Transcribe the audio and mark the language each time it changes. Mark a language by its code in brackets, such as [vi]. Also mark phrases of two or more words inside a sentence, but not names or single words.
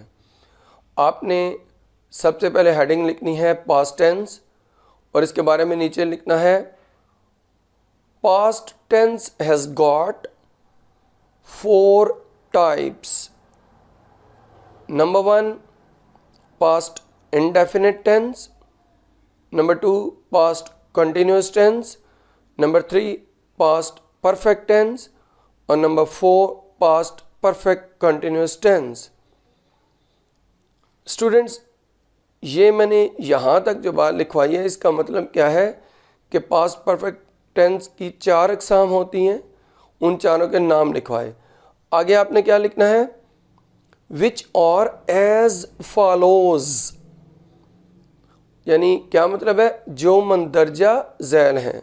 [ur] آپ نے سب سے پہلے ہیڈنگ لکھنی ہے [en] past tense [ur] اور اس کے بارے میں نیچے لکھنا ہے [en] past tense has got 4 types. number 1 past indefinite tense, number 2 past continuous tense, number 3 past perfect tense और number 4 past perfect continuous tense। [ur] سٹوڈنٹس، یہ میں نے یہاں تک جو بات لکھوائی ہے اس کا مطلب کیا ہے کہ [en] past perfect tense [ur] کی 4 اقسام ہوتی ہیں، ان چاروں کے نام لکھوائے. آگے آپ نے کیا لکھنا ہے, [en] which are as follows, [ur] یعنی کیا مطلب ہے، جو مندرجہ ذیل ہیں.